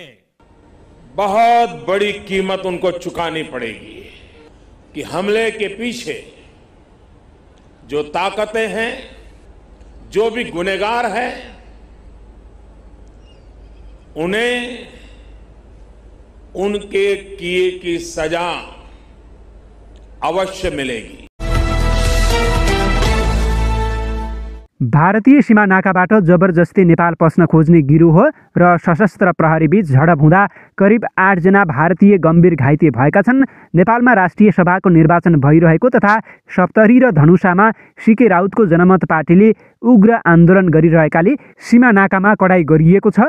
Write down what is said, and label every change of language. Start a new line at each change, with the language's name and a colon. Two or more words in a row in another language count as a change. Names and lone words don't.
Hindi: बहुत बड़ी कीमत उनको चुकानी पड़ेगी कि हमले के पीछे जो ताकतें हैं, जो भी गुनहगार हैं, उन्हें उनके किए की सजा अवश्य मिलेगी।
Nepali: भारतीय सीमा नाकाबाट जबरजस्ती नेपाल पस्न खोज्ने गिरोह र सशस्त्र प्रहरीबीच झडप हुँदा करिब 8 जना भारतीय गम्भीर घाइते भएका छन्। नेपालमा राष्ट्रिय सभाको निर्वाचन भइरहेको तथा सप्तरी र धनुषामा सीके राउतको जनमत पार्टीले उग्र आन्दोलन गरिरहेकाले सीमा नाकामा कडाई गरिएको छ।